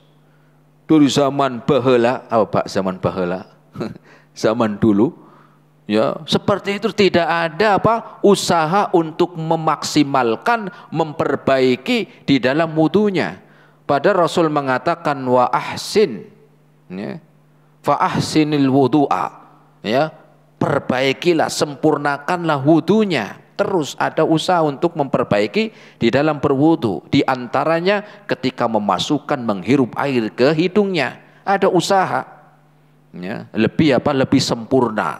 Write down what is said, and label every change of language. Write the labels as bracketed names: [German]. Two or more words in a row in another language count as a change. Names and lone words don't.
[Indonesian] Dari zaman baheula, zaman baheula, zaman dulu. Ya, seperti itu tidak ada usaha untuk memaksimalkan, memperbaiki di dalam wudunya. Padahal Rasul mengatakan [Arabic] وأحسن, [Indonesian] ya, [Arabic] فأحسن الوضوء, [Indonesian] ya, perbaikilah, sempurnakanlah wudunya. Terus ada usaha untuk memperbaiki di dalam berwudu. Di antaranya ketika memasukkan, menghirup air ke hidungnya, ada usaha, ya, lebih sempurna.